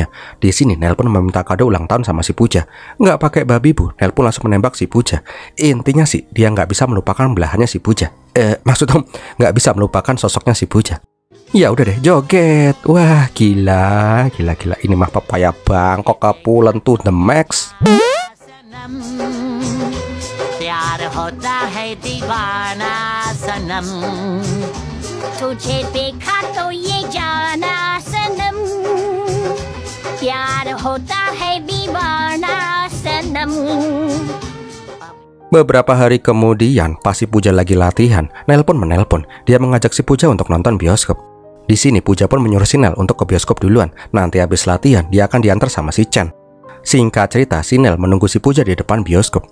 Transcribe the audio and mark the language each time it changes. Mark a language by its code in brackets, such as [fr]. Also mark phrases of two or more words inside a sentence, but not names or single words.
[id] Di sini Neil pun meminta kado ulang tahun sama si Puja. Nggak pakai babi bu, Neil pun langsung menembak si Puja. Intinya sih dia nggak bisa melupakan belahannya si Puja. Maksudnya nggak bisa melupakan sosoknya si Puja. Ya udah deh joget. Wah gila. Ini mah Papaya Bangkok kepulen tuh [en] the max. [hi] तुझे देखा तो ये जाना सनम प्यार होता है दीवाना सनम. [id] Beberapa hari kemudian, pas si Puja lagi latihan, Neil pun menelpon. Dia mengajak si Puja untuk nonton bioskop. Di sini Puja pun menyuruh si Neil untuk ke bioskop duluan. Nanti habis latihan, dia akan diantar sama si Chen. Singkat cerita, si Neil menunggu si Puja di depan bioskop.